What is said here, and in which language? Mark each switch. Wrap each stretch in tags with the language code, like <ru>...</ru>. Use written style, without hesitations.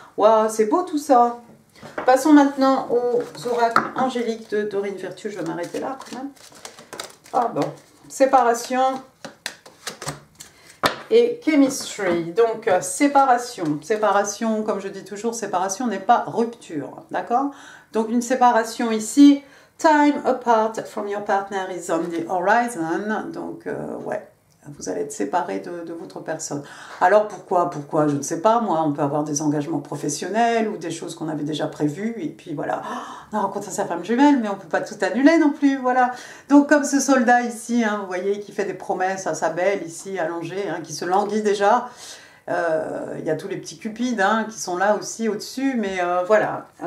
<fr>Waouh, c'est beau tout ça. Passons maintenant aux oracles angéliques de Dorine Virtue. Je vais m'arrêter là quand même. Ah bon. Séparation et chemistry. Donc, séparation. Séparation, comme je dis toujours, séparation n'est pas rupture. D'accord? Donc, une séparation ici.</fr> <en>Time apart from your partner is on the horizon.</en> <fr>Donc, ouais. Vous allez être séparés de votre personne. Alors pourquoi? Je ne sais pas, moi, on peut avoir des engagements professionnels ou des choses qu'on avait déjà prévues, et puis voilà, on a rencontré sa femme jumelle, mais on ne peut pas tout annuler non plus, voilà. Donc comme ce soldat ici, hein, vous voyez, qui fait des promesses à sa belle ici, allongée, hein, qui se languit déjà, il y a tous les petits cupides hein, qui sont là aussi au-dessus, mais voilà.</fr>